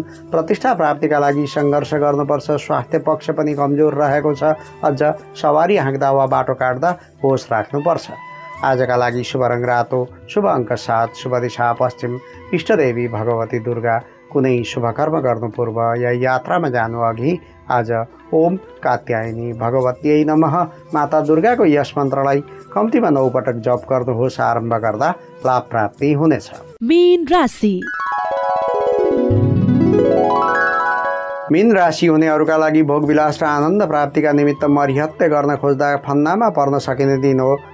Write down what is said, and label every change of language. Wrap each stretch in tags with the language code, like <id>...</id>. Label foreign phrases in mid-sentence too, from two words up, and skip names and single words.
<ne>प्रतिष्ठा प्राप्तिका लागि सङ्घर्ष गर्नुपर्छ। स्वास्थ्य पक्ष पनि कमजोर रहेको छ। अझ सवारी हाँक्दा वा बाटो काट्दा होस राख्नुपर्छ। आजका लागि शुभ रङ रातो, शुभ अङ्क 7, शुभ दिशा पश्चिम, इष्टदेवी भगवती दुर्गा। कुनै शुभ कर्म गर्नु पूर्व या यात्रामा जानु अघि आज</ne> <sa>ओम कात्यायनी भगवतीयै नमः</sa> <ne>माता दुर्गाको यस मन्त्रलाई कम्तीमा 9 पटक जप गर्नुहोस्। आरम्भ गर्दा लाभ प्राप्ति हुनेछ। मीन राशि। मीन राशि हुनेहरूका लागि भोगविलास र आनन्द प्राप्तिका निमित्त मरिहत्ते गर्न खोज्दा फन्दामा पर्न सकिने दिन हो।</ne>